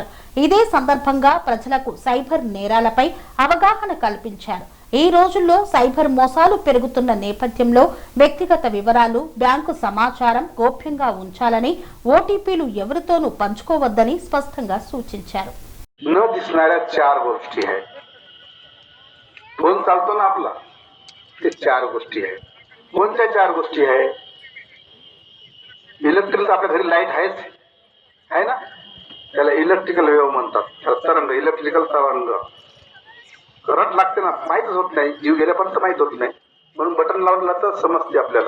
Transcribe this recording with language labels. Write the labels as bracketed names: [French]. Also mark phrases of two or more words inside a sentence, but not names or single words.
[Telugu] ఇదే సందర్భంగా ప్రజలకు సైబర్ నేరాలపై అవగాహన కల్పించారు. ఈ రోజుల్లో సైబర్ మోసాలు పెరుగుతున్న నేపథ్యంలో వ్యక్తిగత వివరాలు, బ్యాంకు సమాచారం గోప్యంగా ఉంచాలని, ఓటీపీలు ఎవరితోనూ పంచుకోవద్దని స్పష్టంగా సూచించారు. [Marathi] चार गोष्टी आहे. कोणत्या चार गोष्टी आहे? इलेक्ट्रिकल आपल्या घरी लाईट आहे ना, त्याला इलेक्ट्रिकल वेव्ह म्हणतात. त्याला तरंग, इलेक्ट्रिकल तरंग. करंट लागते ना, माहीतच होत नाही, जीव गेल्यापर्यंत माहीत होत नाही, म्हणून बटन लावलं तर समजते आपल्याला.